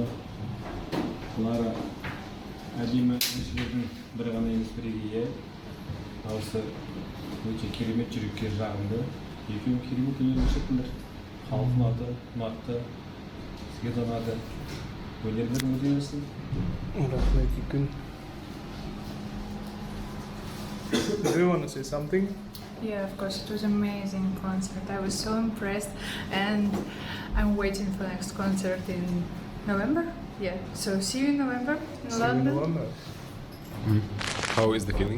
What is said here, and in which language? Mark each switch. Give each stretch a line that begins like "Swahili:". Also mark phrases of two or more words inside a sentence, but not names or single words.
Kazakh: Лара әдемі әншілердің бір ғана емес бірегейі. Осы өте керемет, жүрекке жағымды. Екеуің керемет өнер көрсеттіңдер. Халық ұнатты, сізге де ұнады. Өнерлерің өте өсін. Рахмет, екеуің.
English: Do you want to say something? Yeah, of course, it was an amazing concert. I was so impressed, and I'm waiting for the next concert in November. Yeah, so see you in November in London. How is the feeling?